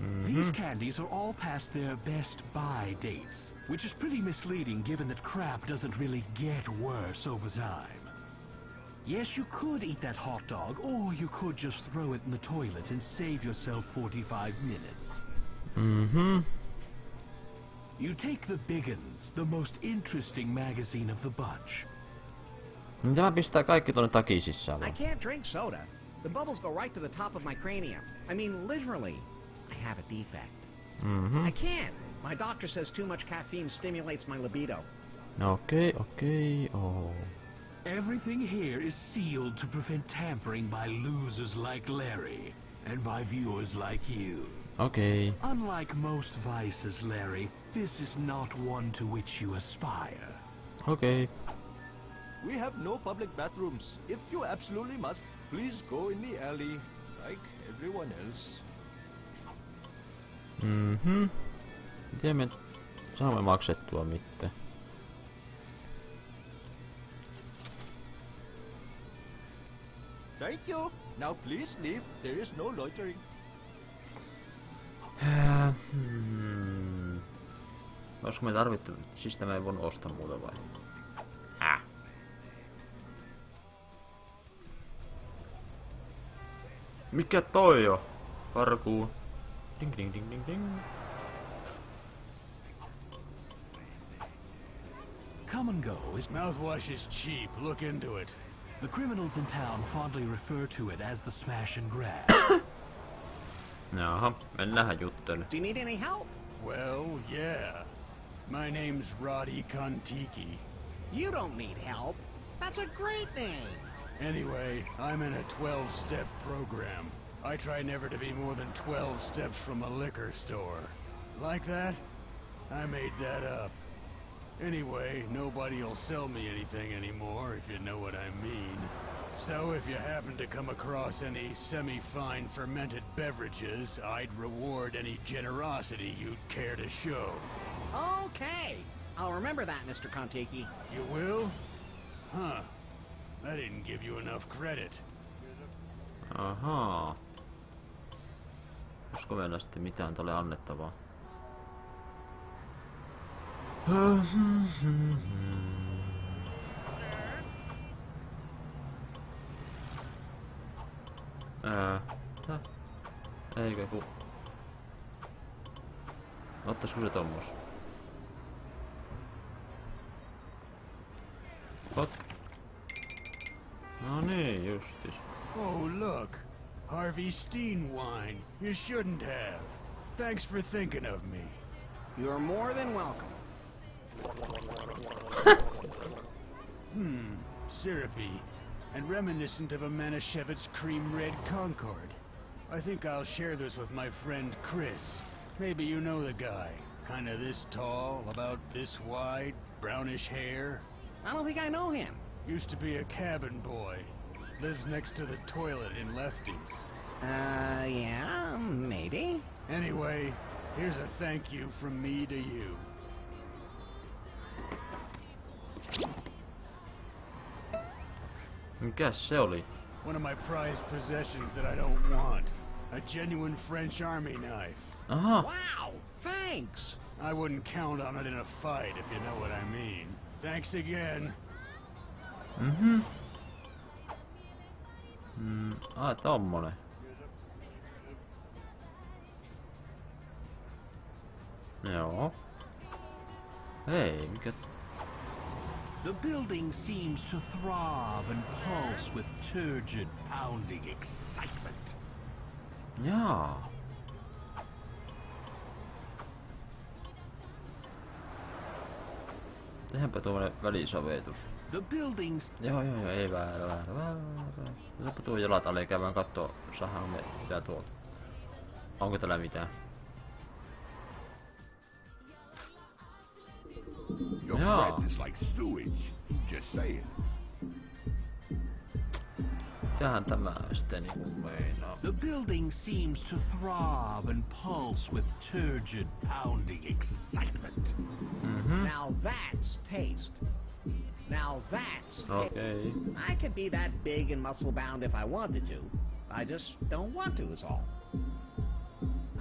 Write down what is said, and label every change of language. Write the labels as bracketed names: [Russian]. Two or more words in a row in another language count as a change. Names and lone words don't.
[English] These candies are all past their best buy dates, which is pretty misleading given that crap doesn't really get worse over time. Yes, you could eat that hot dog, or you could just throw it in the toilet and save yourself 45 minutes. You take the Biggins, the most interesting magazine of the bunch. [Finnish] Tämä pistää kaikki tonne takin sisään. [English] I can't drink soda. The bubbles go right to the top of my cranium. I mean, literally. I have a defect. I can't. My doctor says too much caffeine stimulates my libido. Okay. Oh. Everything here is sealed to prevent tampering by losers like Larry, and by viewers like you. Okay. Unlike most vices, Larry, this is not one to which you aspire. Okay. We have no public bathrooms. If you absolutely must, please go in the alley, like everyone else. [Finnish] Miten me saamme maksettua mitään? [English] Thank you. Now please leave. There is no loitering. [Finnish] Olisiko me tarvittu, siis tämä ei voinut ostaa muuta vai? Mikä toi on? Parkuu. Ding ding ding ding ding. [English] Come and go. His mouthwash is cheap. Look into it. The criminals in town fondly refer to it as the smash and grab. [Finnish] Jaha, mennään juttele. [English] Do you need any help? Well, yeah. My name's Roddy Kontiki. You don't need help. That's a great name. Anyway, I'm in a 12-step program. I try never to be more than 12 steps from a liquor store. Like that? I made that up. Anyway, nobody'll sell me anything anymore, if you know what I mean. So if you happen to come across any semi-fine fermented beverages, I'd reward any generosity you'd care to show. Okay. I'll remember that, Mr. Kontiki. You will? Huh. I didn't give you enough credit. [Finnish] Ahaa. Olisiko meillä sitten mitään tälle annettavaa? Eikö ku... Ottaisiko se tommos? No niin, justis. [English] Oh, look. Harvey Steen wine. You shouldn't have. Thanks for thinking of me. You're more than welcome. Syrupy. And reminiscent of a Manischewitz Cream Red Concord. I think I'll share this with my friend Chris. Maybe you know the guy. Kinda this tall, about this wide, brownish hair. I don't think I know him. Used to be a cabin boy. Lives next to the toilet in Lefty's. Yeah, maybe. Anyway, here's a thank you from me to you. [Finnish] Mikäs se oli? [English] One of my prized possessions that I don't want. A genuine French army knife. [Finnish] Aha. [English] Wow, thanks. I wouldn't count on it in a fight, if you know what I mean. Thanks again. [Finnish] Tommonen. Joo. Hei, mikä... [English] The building seems to throb and pulse with turgid, pounding excitement. [Finnish] Jaa. Tehdäänpä tuommoinen välisovetus. [English] The buildings... [Finnish] Joo, ei väärä. Otapa tuo jalat alle käydään kattoo, saadaan me mitä tuolta. Onko täällä mitään? [English] Your breath is like sewage. Just saying. [Finnish] Mitähän tämä sitten niinku meinaa? [English] The building seems to throb and pulse with turgid, pounding excitement. Now that's taste. Now that's taste. Okay. I could be that big and muscle-bound if I wanted to. I just don't want to, is all.